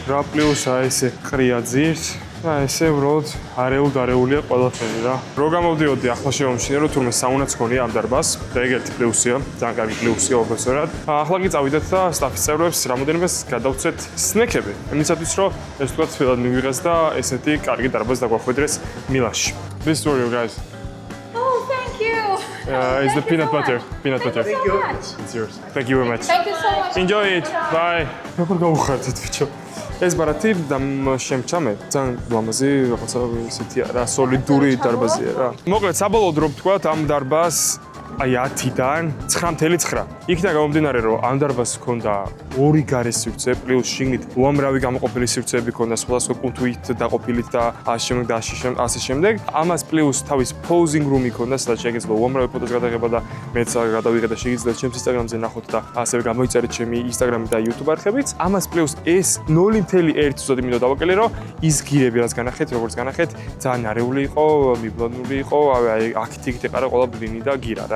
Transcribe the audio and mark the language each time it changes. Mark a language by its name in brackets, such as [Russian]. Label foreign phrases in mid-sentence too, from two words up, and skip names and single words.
[Georgian] რა პლუს აი ესე ყრია ძირს და ესე უბრალოდ არეულია ყველაფერი რა. რო გამოვდიოდი ახლა შევამჩნიე რომ თურმე საუნაც გქონია ამ დარბაზს და ეგ ერთი პლუსია, ძალიან კარგი პლუსია ოფესორად. ახლა კი წავიდეთ და სტაფის წევრებს რამოდენიმეს გადავცეთ სნეკები. იმისათვის რომ ეს თქვა თვითონ მივიღეს და ესეთი კარგი დარბაზი დაგვახვედრეს მილანში. [English] This for you guys. It's the peanut butter. Peanut butter. Thank you so much. It's yours. Thank you very much. Thank you so much. Enjoy it. Bye. [Georgian] როგორ გავუხარდეთ ბიჭო? ეს ბარათი და შემჩამე ძალიან ლამაზი რაღაცა ისეთი რა სოლიდური დარბაზია რა. მოკლედ საბოლოოდ რო ვთქვათ ამ დარბაზს აი 10-დან 9.9. იქიდან გამომდინარე რომ ამ დარბაზს ჰქონდა ორი გარე სივრცე პლუს შიგნით უამრავი გამოყოფილი სივრცეები ჰქონდა სხვადასხვა კუნთით დაყოფილით და ასე შემდეგ. ამას პლუს თავის [English] posing room- [Georgian] ი ჰქონდა, სადაც შეგეძლო უამრავი ფოტოს გადაღება და მეც გადავიღე და შეგიძლიათ ჩემს Instagram-ზე ნახოთ და ასევე გამოიწერეთ ჩემი Instagram და YouTube არხებიც. ამას პლუს ეს 0.1 ზოდი მინდა დავაკელე რომ ის გირები რაც განახეთ, როგორც განახეთ, ძალიან არეული იყო, მიბლანული იყო, აი აქეთ-იქით ეყარა ყველა ბლინი და გირა რა.